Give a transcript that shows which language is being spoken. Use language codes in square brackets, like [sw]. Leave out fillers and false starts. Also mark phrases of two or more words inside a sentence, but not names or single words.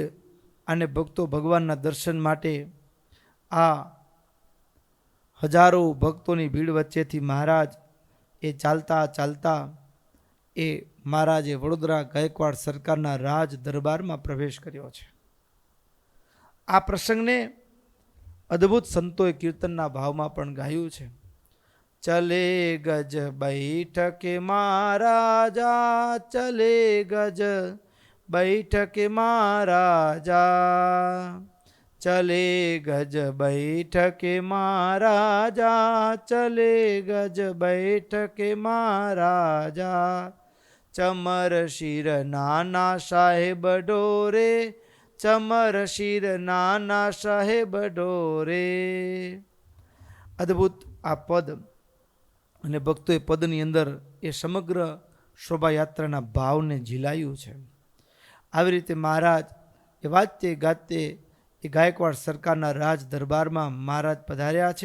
[gu] અને ભક્તો ભગવાનના દર્શન માટે આ હજારો ભક્તોની ભીડ વચ્ચેથી મહારાજ એ ચાલતા ચાલતા એ મહારાજે વડોદરા ગાયકવાડ સરકારના રાજ દરબારમાં પ્રવેશ કર્યો છે. આ પ્રસંગને અદ્ભુત સંતોએ કીર્તનના ભાવમાં પણ ગાયું છે. [hi] चले गज बैठके महाराजा, चले गज बैठके महाराजा, चले गज बैठके महाराजा, चले गज बैठके महाराजा, चमर शिर नाना साहेब डोरे, चमर शिर नाना साहेब डोरे. [gu] અદ્ભુત આ પદ અને ભક્તોએ પદની અંદર એ સમગ્ર શોભાયાત્રાના ભાવને ઝીલાયું છે. આવી રીતે મહારાજ એ વાજતે ગાતે એ ગાયકવાડ સરકારના રાજ દરબારમાં મહારાજ પધાર્યા છે.